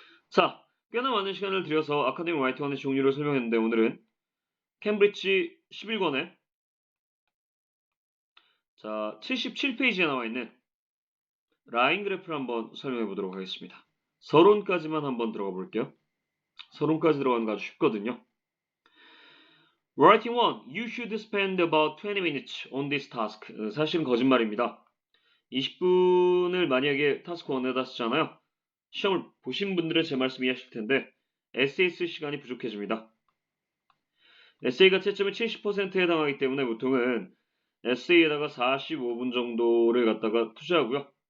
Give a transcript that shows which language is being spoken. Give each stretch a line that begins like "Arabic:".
Korean: 자, 꽤나 많은 시간을 들여서 아카데믹 라이팅원의 종류를 설명했는데 오늘은 캠브리지 11권에 자 77페이지에 나와 있는 라인 그래프를 한번 설명해 보도록 하겠습니다. 서론까지만 한번 들어가 볼게요. 서론까지 들어가는 거 아주 쉽거든요.
English: Writing 1. You should spend about 20 minutes on this task.
Korean: 사실은 거짓말입니다. 20분을 만약에 타스크 1에다 쓰잖아요. 시험을 보신 분들은 제 말씀 이해하실 텐데 에세이 쓸 시간이 부족해집니다. 에세이가 채점의 70%에 해당하기 때문에 보통은 에세이에다가 45분 정도를 갖다가 투자하고요.